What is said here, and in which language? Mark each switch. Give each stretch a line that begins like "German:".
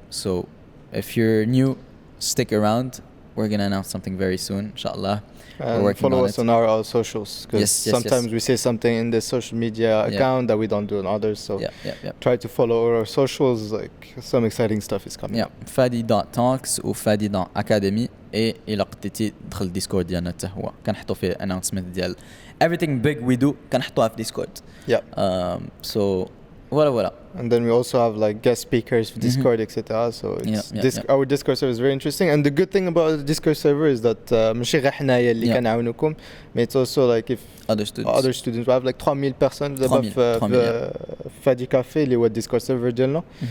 English: So if you're new, stick around. We're gonna announce something very soon, inshallah. And follow us on our socials, because sometimes we say something in the social media account that we don't do on others. So try to follow our socials. Like, some exciting stuff is coming. Yeah, fadi.talks و fadi.academy.
Arabic: إلا قديتي دخل الديسكورد ديالنا حتى هو كنحطوا فيه announcement ديال
English: everything big we do
Arabic: كنحطوها في ديسكورد.
English: Yeah. So voilà. And then we also have like guest speakers for Discord, etc. So it's our Discord server is very interesting. And the good thing about the Discord server is that
Arabic: ماشي غير حنايا اللي كنعاونوكم,
English: but it's also like if other students we have like 3000 personnes
Arabic: دابا في
English: FADI Café
Arabic: اللي هو
English: Discord server ديالنا.